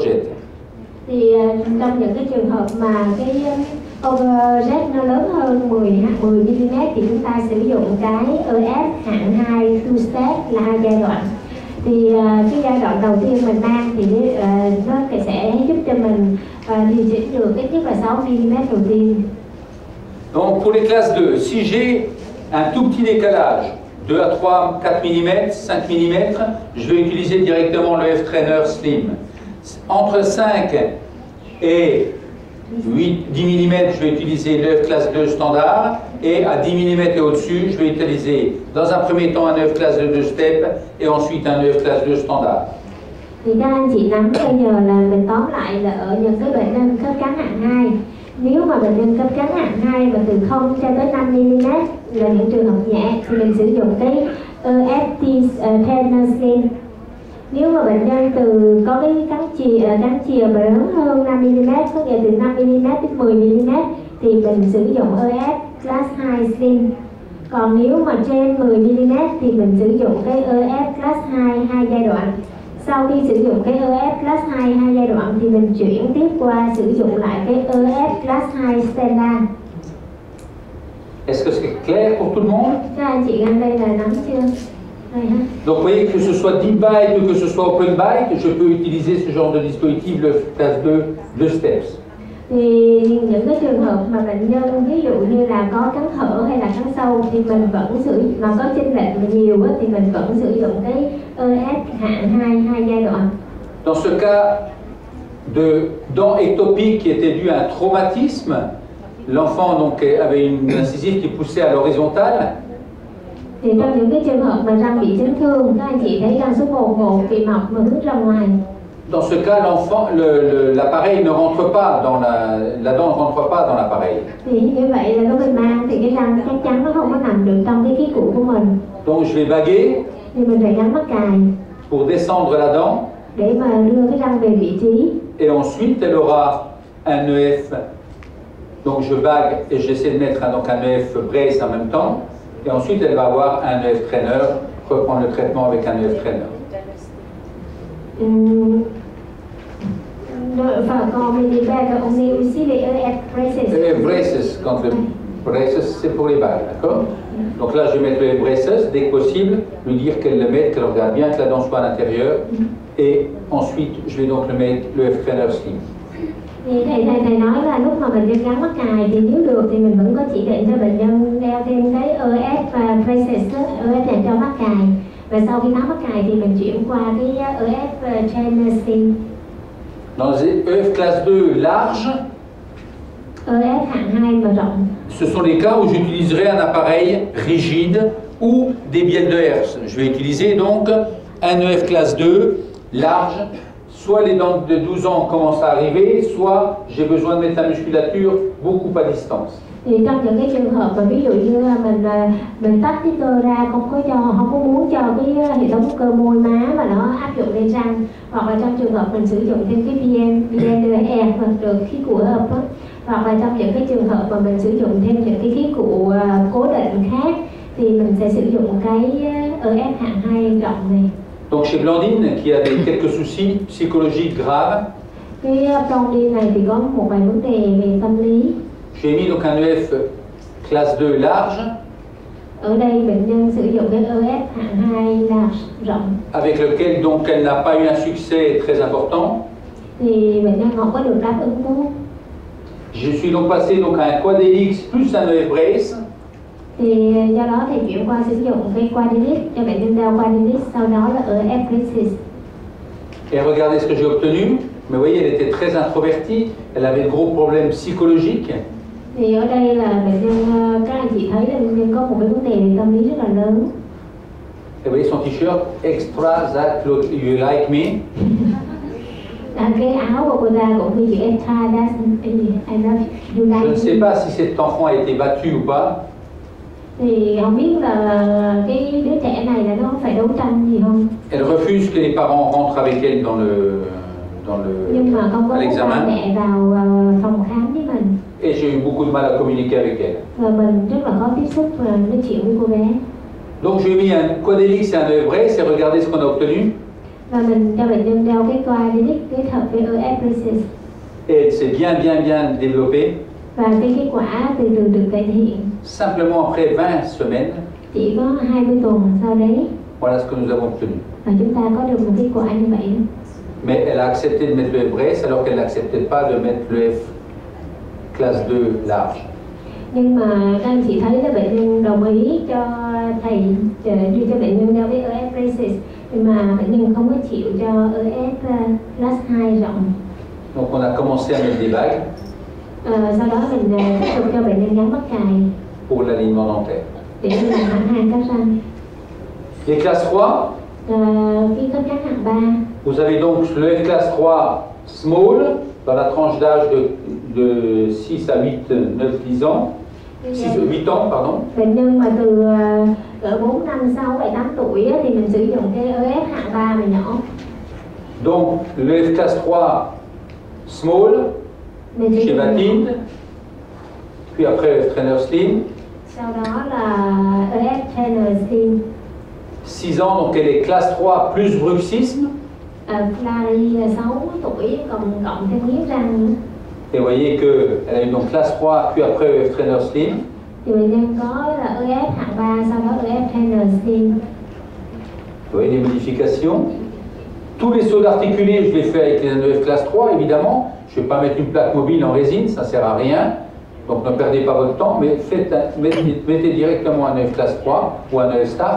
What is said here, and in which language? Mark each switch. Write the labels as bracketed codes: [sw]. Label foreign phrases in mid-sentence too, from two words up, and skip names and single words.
[vi] Thì trong những cái trường hợp mà overjet nó lớn hơn 10 mm thì chúng ta sử dụng cái EF hạng 2 [en] two step [vi] là 2 giai đoạn. Thì cái giai đoạn đầu tiên mình mang thì nó sẽ giúp cho mình điều chỉnh được ít nhất là 6 mm đầu tiên. [fr] Donc pour les classes 2, si j'ai un tout petit décalage, 2 à 3, 4 mm, 5 mm, je vais utiliser directement le F-Trainer Slim. Entre 5 et 10 mm, je vais utiliser le F classe 2 standard, et à 10 mm et au-dessus, je vais utiliser dans un premier temps un EF classe 2 2 step et ensuite un EF classe 2 standard. [vi] Thì các anh chị nắm bây giờ là mình tóm lại là ở những cái bệnh nhân khớp cắn hạng 2. Nếu mà bệnh nhân khớp cắn hạng 2 mà từ 0 cho tới 5 mm là những trường hợp nhẹ thì mình sử dụng cái EFT Trainer Slim. Nếu mà bệnh nhân có cái cắn chìa mà lớn hơn 5 mm, có nghĩa từ 5 mm đến 10 mm thì mình sử dụng EF Class 2 Slim. Còn nếu mà trên 10 mm thì mình sử dụng cái EF Class 2 giai đoạn. Sau khi sử dụng cái EF Class 2 giai đoạn thì mình chuyển tiếp qua sử dụng lại cái EF Class 2 Standard. [fr] Est-ce que c'est clair pour tout le monde? [vi] Các anh chị gần đây là nắm chưa? [fr] Donc vous voyez que ce soit [en] deep bite [fr] ou que ce soit [en] open bite, [fr] je peux utiliser ce genre de dispositif, le classe 2, 2 steps. [vi] Thì những cái trường hợp mà bệnh nhân ví dụ như là có cắn hở hay là cắn sâu thì mình vẫn mà có chênh lệch nhiều thì mình vẫn sử dụng cái EF hạng 2 giai đoạn. [fr] Dans ce cas de dent ectopique qui était dû à un traumatisme, l'enfant donc avait une incisive qui poussait à l'horizontale. [vi] Thì trong những cái trường hợp mà răng bị chấn thương, các anh chị thấy răng số 1 bị mọc mà hướng ra ngoài. [fr] Dans ce cas, l'appareil ne rentre pas dans la dent ne rentre pas dans l'appareil. [vi] Thì như vậy là lúc mình mang thì cái răng chắc chắn nó không có nằm được trong cái khí cụ của mình. [fr] Donc je vais baguer. [vi] Thì mình phải gắn mắc cài. [fr] Pour descendre la dent. [vi] Để mà đưa cái răng về vị trí. [fr] Et ensuite, elle aura un EF. Donc je bague et j'essaie de mettre donc un EF brace en même temps. Et ensuite, elle va avoir un EF trainer, reprendre le traitement avec un EF trainer. Quand les bagues, on met aussi les EF braces. EF braces, quand le braces, c'est pour les bagues, d'accord? Donc là, je vais mettre le EF braces, dès que possible, lui dire qu'elle le mette, qu'elle regarde bien que la dent soit à l'intérieur. Et ensuite, je vais donc le mettre le EF trainer slim. [vi] Thì thầy nói là lúc mà bệnh nhân gắn mắc cài thì nếu được thì mình vẫn có chỉ định cho bệnh nhân đeo thêm cái EF và braces, EF dành cho mắc cài. Và sau khi tháo mắc cài thì mình chuyển qua cái EF Trainer Slim. [fr] Dans les EF classe 2 large, [vi] EF hạng 2 mà rộng. [fr] Ce sont les cas où j'utiliserai un appareil rigide ou des bielles de herse. Je vais utiliser donc un EF classe 2 large. Soit les dents de 12 ans commencent à arriver, soit j'ai besoin de mettre la musculature beaucoup à distance. [vi] Thì trong những cái trường hợp mà ví dụ như mình tách cái cơ ra, không có muốn cho cái hệ thống cơ môi má mà nó áp dụng lên răng, hoặc là trong trường hợp mình sử dụng thêm cái BNDE hoặc được khí cụ hợp đó, hoặc là trong những cái trường hợp mà mình sử dụng thêm những cái khí cụ cố định khác thì mình sẽ sử dụng cái EF hạng 2 rộng này. [fr] Donc chez Blandine, qui avait quelques soucis psychologiques graves, [vi] cái Blandine này thì có một vài vấn đề về tâm lý. [fr] J'ai mis donc un EF classe 2 large. [vi] Ở đây bệnh nhân sử dụng cái EF hạng 2 large rộng. [fr] Avec lequel donc elle n'a pas eu un succès très important. [vi] Thì bệnh nhân không có được đáp ứng tốt. [fr] Je suis donc passé donc à un Quadelix plus un EF brace. [vi] Thì do đó thầy chuyển qua sử dụng cái Quadelix cho bệnh nhân đeo Quadelix, sau đó là EF braces. [fr] Et regardez ce que j'ai obtenu. Mais vous voyez, elle était très introvertie. Elle avait de gros problèmes psychologiques. [vi] Thì ở đây là bệnh nhân, các anh chị thấy là bệnh nhân có một cái vấn đề về tâm lý rất là lớn. [fr] Et vous voyez son t-shirt [en] extra that you like me. [vi] Cái áo của cô ta cũng ghi chữ [en] extra that I love you like. [fr] Je ne sais pas si cet enfant a été battu ou pas. [vi] Thì không biết là cái đứa trẻ này là nó phải đấu tranh gì không? [fr] Elle refuse que les parents rentrent avec elle dans [vi] Nhưng mà không có muốn ba mẹ vào phòng khám với mình. [fr] Et j'ai eu beaucoup de mal à communiquer avec elle. [vi] Và mình rất là khó tiếp xúc và nói chuyện với cô bé. [fr] Donc j'ai mis un Quadelix et un EF brace et regardez ce qu'on a obtenu. [vi] Và mình cho bệnh nhân đeo cái Quadelix kết hợp với EF braces. [fr] Et elle s'est bien développée. [vi] và cái kết quả từ từ được cải thiện. [fr] Simplement après 20 semaines, [vi] Chỉ có 20 tuần sau đấy [fr] voilà ce que nous avons obtenu. [vi] và chúng ta có được một kết quả như vậy. [fr] Mais elle a accepté de mettre le F Bresse alors qu'elle n'acceptait pas de mettre le F classe 2 large. [vi] Nhưng mà các anh chị thấy là bệnh nhân đồng ý cho thầy đưa cho bệnh nhân đeo cái EF braces, nhưng mà bệnh nhân không có chịu cho EF class 2 rộng. [fr] Donc on a commencé à mettre des bagues [vi] Sau đó mình tiếp tục cho bệnh nhân gắn mắc cài [fr] pour l'alignement dentaire. [vi] để mình làm hẳn hàng các răng. [fr] Les classes 3, [vi] Cái khớp cắn hạng 3 [fr] vous avez donc le F classe 3 small dans la tranche d'âge de 6 à 8, 9, 10 ans. 8 ans, pardon. [vi] Bệnh nhân mà từ cỡ 4, 5, 6, 7, 8 tuổi á, thì mình sử dụng cái EF hạng 3 này nhỏ. [fr] Donc le F classe 3 small [vi] Mình sử [fr] chez [vi] dụng [fr] Mathilde, puis après le trainer slim. [vi] sau đó là EF trainer slim. [fr] 6 ans, donc elle est classe 3 plus bruxisme. [vi] Flary 6 tuổi cộng thêm miếng răng nữa. [fr] Et vous voyez qu'elle a eu donc classe 3, puis après EF trainer slim. [vi] Thì bệnh nhân có là EF hạng 3, sau đó EF trainer slim. [fr] Vous voyez les modifications. Tous les sauts d'articulés, je les fais avec les ANEF classe 3, évidemment. Je ne vais pas mettre une plaque mobile en résine, ça ne sert à rien. Donc ne perdez pas votre temps, mais mettez directement un ANEF classe 3 ou un ANEF Start.